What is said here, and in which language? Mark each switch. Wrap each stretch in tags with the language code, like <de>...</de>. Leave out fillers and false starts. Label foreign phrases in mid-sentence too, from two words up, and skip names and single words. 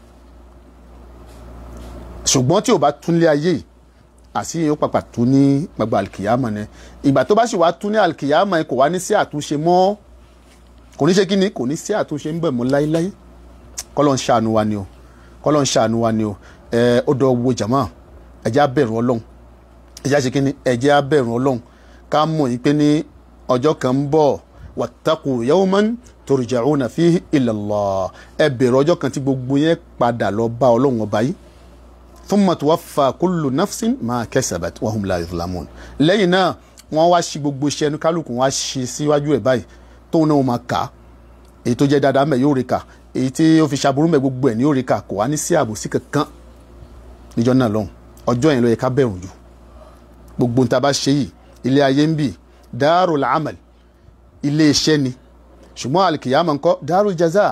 <yo>ṣùgbọ́n tí ò bá tún lé ayé yìí àṣírí yóò pàpà tú ní gbàgbà àlìkìyàmọ̀ ni ìgbà tó bá sì wá tú ní àlìkìyàmọ̀ kò wá ní sí àtúnṣe mọ́ kò ní ṣe kí ni kò ní sí àtúnṣe ń bẹ̀ mọ́ láéláé kọ́lọ́n ṣàánú wa ni o kọ́lọ́n ṣàánú wa ni o ó dọ̀ wo jàmá ẹ̀jẹ̀ á bẹ̀rù Ọlọ́run ẹ̀jẹ̀ á ṣe kí ni ẹ̀jẹ̀ á bẹ̀rù Ọlọ́run ká mọ̀ yín pé ní ọjọ́ kan ń bọ̀</yo> <ar>واتقوا يوما ترجعون فيه إلى الله</ar> <yo>ẹ bẹ̀rù ọjọ́ kan tí gbogbo yẹn padà lọ bá Ọlọ́run ọba yìí</yo> <ar>ثم توفى كل نفس ما كسبت وهم لا يظلمون</ar> <yo>lẹ́yìn náà wọ́n wá ṣí gbogbo iṣẹ́ ẹnu kálukú wọ́n á ṣe síwájú ẹ̀ báyìí tóun náà wọ́n máa kà á èyí tó jẹ́ dáadáa mẹ́ yóò rí kà èyí tí ó fi ṣàbùrú mẹ́ gbogbo ẹ̀ ní yóò rí kà kò wá ní sí àbòsí kankan níjọ́ náà lọ́hùn ọjọ́ yẹn ló yẹ ká bẹ̀rù jù gbogbo nta bá ṣe yìí ilé ayé ń bì</yo> <ar>دار العمل</ar> <yo>ilé iṣẹ́ ni ṣùgbọ́n alikiyama ńkọ́</yo> <ar>دار الجزاء</ar>